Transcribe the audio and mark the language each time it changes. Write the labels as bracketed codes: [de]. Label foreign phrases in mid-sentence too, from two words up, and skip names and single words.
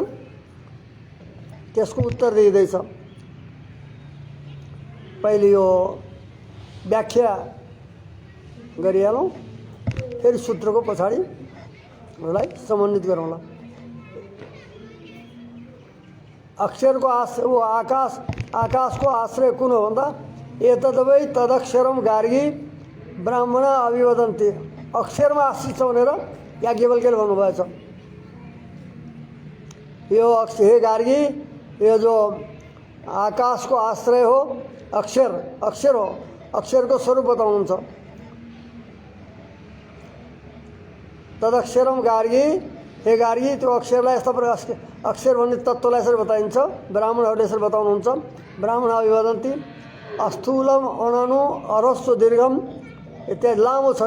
[ne] त्यसको उत्तर दिँदैछ। पहिले यो व्याख्या गरिहालौँ, फेरि सूत्रको पछाडिलाई समन्वित गरौँला। अक्षर को आश्रय वो आकाश को आश्रय कुन हो भन्दा [sa] एतद्वै तदक्षरम गार्गी ब्राह्मण अभिवदन्ति। [ne] अक्षरमा आश्रित छ भनेर याज्ञवल्क्यले भन्नुभएछ। यो हे गार्गी, यो जो आकाश को आश्रय हो अक्षर हो, अक्षर को स्वरूप बताउनुहुन्छ। [sa] तदक्षरम गार्गी, [ne] हे गार्गी त्यो अक्षरलाई यस्ता प्रकार अक्षर भन्ने तत्त्वलाई यसरी बताइन्छ। ब्राह्मणहरूले यसरी बताउनुहुन्छ। [sa] ब्राह्मण अभिवदन्ति अस्थूलम अननु अरस्व दीर्घम [ne] इत्यादि लामो छ।